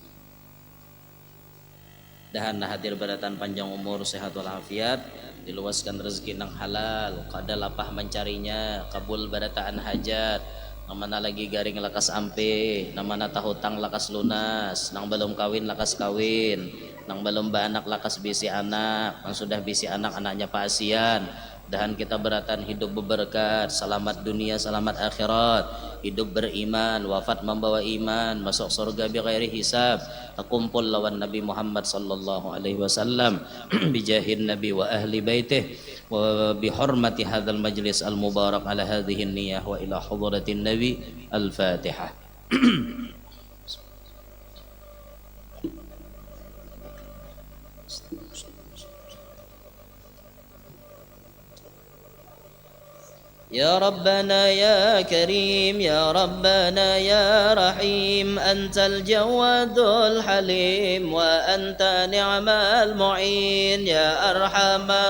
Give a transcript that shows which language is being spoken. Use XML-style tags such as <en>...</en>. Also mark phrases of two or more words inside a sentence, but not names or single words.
<bjn>Dahan hadir beratan panjang umur, sehat walafiat, diluaskan rezeki nang halal, kada lapah mencarinya, kabul barataan hajat, nang mana lagi garing lakas ampe, nang mana tahutang lakas lunas, nang belum kawin lakas kawin, nang belum baanak lakas bisi anak, nang sudah bisi anak anaknya paasian. Dan kita beratan hidup berberkat, selamat dunia, selamat akhirat, hidup beriman, wafat membawa iman, masuk surga</bjn> <ar>بغير حساب,</ar> <bjn>kumpul lawan</bjn> <ar>Nabi Muhammad صلى الله عليه وسلم بجاه النبي وأهل بيته وبحرمة هذا المجلس المبارك على هذه النية وإلى حضرة النبي الفاتحة. يا ربنا يا كريم يا ربنا يا رحيم أنت الجواد الحليم وأنت نعم المعين يا أرحم</ar>